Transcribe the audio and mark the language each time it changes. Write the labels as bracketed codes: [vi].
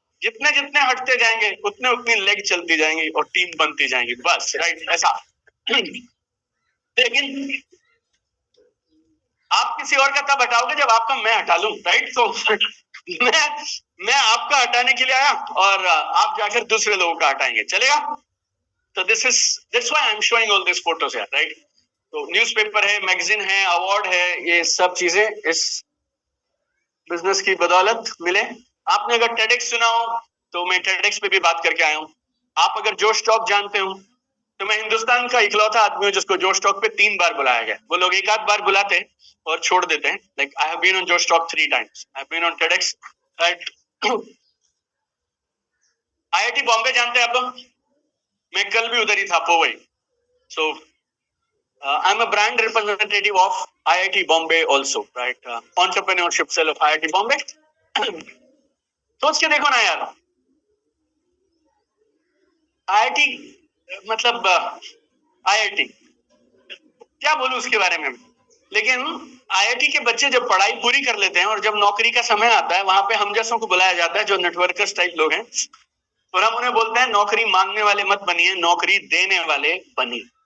[hi] जितने जितने हटते जाएंगे उतने उतनी लेग चलती जाएंगी और टीम बनती जाएंगी, बस, राइट, ऐसा। लेकिन आप किसी और का तब हटाओगे जब आपका मैं हटा लूं, राइट। तो मैं आपका हटाने के लिए आया, और आप जाकर दूसरे लोगों का हटाएंगे, चलेगा। तो [en] that's why I'm showing all these photos here, right? [hi] तो न्यूज़पेपर है, मैगजीन है, अवार्ड है, ये सब चीजें इस बिजनेस की बदौलत मिले। आपने अगर टेडेक्स सुना हो, तो मैं टेडेक्स पे भी बात करके आया हूँ। आप अगर जोश टॉक जानते हो, तो मैं हिंदुस्तान का इकलौता आदमी हूँ जिसको जोश टॉक पे 3 बार बुलाया गया। वो लोग एक आध बार बुलाते और छोड़ देते हैं। [en] Like I have been on Josh Talk 3 times, I have been on TEDx, right. [hi] IIT Bombay जानते हैं आप लोग? मैं कल भी उधर ही था, पोवई। [en] So I'm a brand representative of IIT Bombay also, right? Entrepreneurship cell of IIT Bombay. [hi] सोच के देखो ना यार, IIT मतलब IIT क्या बोलूं उसके बारे में। लेकिन IIT के बच्चे जब पढ़ाई पूरी कर लेते हैं और जब नौकरी का समय आता है, वहां पे हम जैसों को बुलाया जाता है, जो नेटवर्कर्स टाइप लोग हैं, और हम उन्हें बोलते हैं नौकरी मांगने वाले मत बनिए, नौकरी देने वाले बनिए।